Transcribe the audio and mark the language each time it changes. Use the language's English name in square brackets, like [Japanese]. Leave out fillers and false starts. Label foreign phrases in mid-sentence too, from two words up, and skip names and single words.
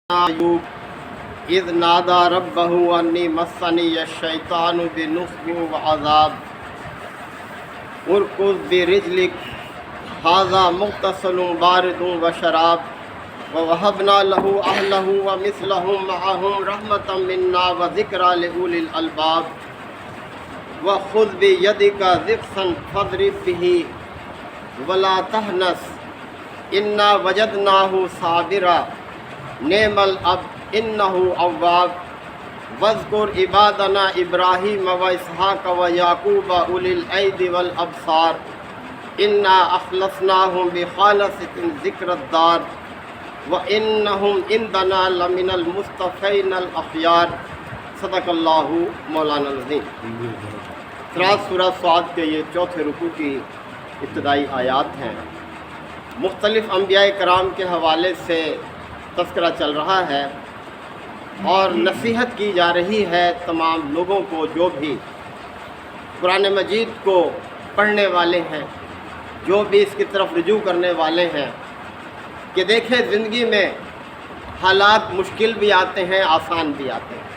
[Arabic] أيوب إذ نادى ربه أني مسني الشيطان بنصب وعذاب اركض برجلك هذا مغتسل بارد وشراب ووهبنا له أهله ومثلهم معهم رحمة منا وذكرى لأولي الألباب وخذ بيدك ضغثا فاضرب به ولا تحنث إنا وجدناه صابرا نعم العبد إنه أواب واذكر عبادنا إبراهيم وإسحاق ويعقوب أولي الأيدي والأبصار إنا أخلصناهم بخالصة ذكرى الدار وإنهم عندنا لمن المصطفين الأخيار. صدق الله مولانا العظيم. [Urdu] سورہ ص کے یہ چوتھے رکوع کی ابتدائی آیات ہیں. مختلف انبیاء کرام کے حوالے سے تذکرہ چل رہا ہے اور نصیحت کی جا رہی ہے تمام لوگوں کو جو بھی قرآن مجید کو پڑھنے والے ہیں، جو بھی اس کی طرف رجوع کرنے والے ہیں، کہ دیکھیں زندگی میں حالات مشکل بھی آتے ہیں، آسان بھی آتے ہیں.